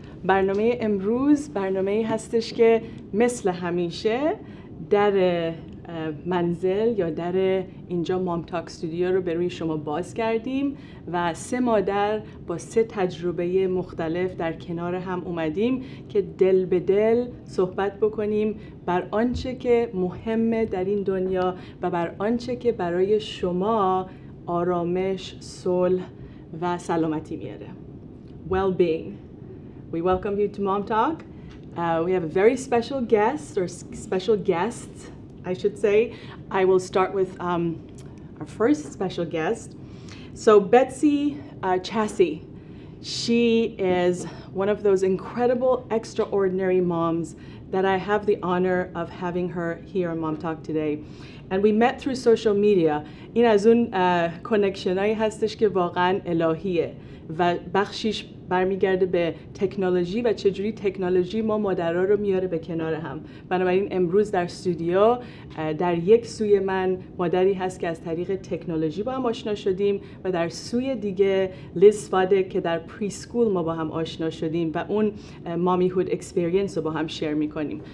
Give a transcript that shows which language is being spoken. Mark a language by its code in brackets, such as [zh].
[fa] برنامه امروز برنامه هستش که مثل همیشه در منزل یا در اینجا مامتاک استودیو رو به روی شما باز کردیم و 3 مادر با 3 تجربه مختلف در کنار هم اومدیم که دل به دل صحبت بکنیم بر آنچه که مهمه در این دنیا و بر آنچه که برای شما آرامش، صلح و سلامتی میاره. [en] Well-being. We welcome you to MomTalk. We have a very special guest, or special guests, I should say. I will start with our first special guest. So BetsyChasse. She is one of those incredible, extraordinary moms that I have the honor of having her here on MomTalk today. And we met through social media. [fa] این از اون کانکشنایی هستش که واقعا الهیه و بخشیش برمیگرده به تکنولوژی و چجوری تکنولوژی ما مادرها رو میاره به کنار هم. بنابراین امروز در استودیو در یک سوی من مادری هست که از طریق تکنولوژی با هم آشنا شدیم و در سوی دیگه LizSvatek که در پریسکول ما با هم آشنا شدیم و اون مامیهود اکسپریانس رو با هم شیر میکنیم.